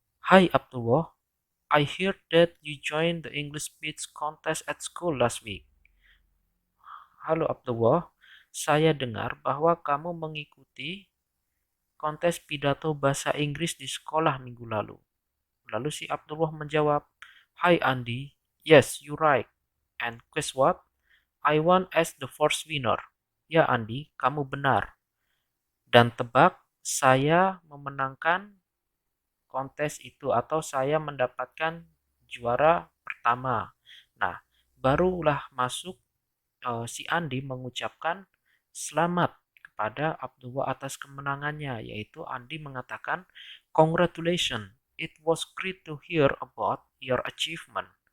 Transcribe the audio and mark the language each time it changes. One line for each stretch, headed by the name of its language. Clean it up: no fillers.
English: Hai Abdullah, I heard that you joined the English speech contest at school last week.
Indonesian: Halo Abdullah, saya dengar bahwa kamu mengikuti kontes pidato bahasa Inggris di sekolah minggu lalu. Lalu si Abdullah menjawab,
English: Hi Andy, yes you right. And guess what? I won as the first winner.
Indonesian: Ya Andy, kamu benar. Dan tebak, saya memenangkan kontes itu atau saya mendapatkan juara pertama. Nah, barulah masuk si Andi mengucapkan selamat kepada Abdullah atas kemenangannya, yaitu Andi mengatakan,
English: Congratulations, it was great to hear about your achievement.